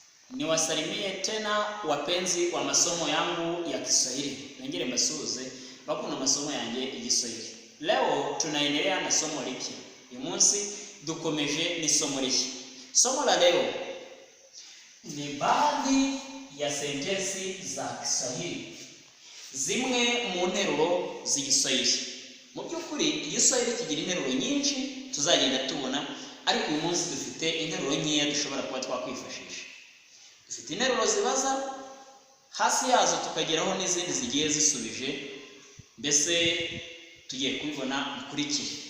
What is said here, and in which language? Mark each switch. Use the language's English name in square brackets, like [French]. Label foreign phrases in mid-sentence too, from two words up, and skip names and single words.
[Swahili] Niwasalimie tena wapenzi wa masomo yangu ya Kiswahili. [Kinyarwanda] Nongere mbasuhuze bakunda masomo yanjye y'Igiswahili. [Swahili] Leo tunaendelea na somo lipya. [Kinyarwanda] Uyu munsi dukomeje [Swahili] ni somo lipya. Somo la leo ni baadhi ya sentensi za Kiswahili, [Kinyarwanda] zimwe mu nteruro z'igiswahili. Mu by'ukuri igiswahili kigira interuro nyinshi tuzagenda tubona, ariko uyu munsi dufite interuro nkeya dushobora kuba twakwifashisha. Dufite interuro zibaza, hasi yazo tukageraho n'izindi zigiye zisubije, mbese tugiye kubibona mukurikire.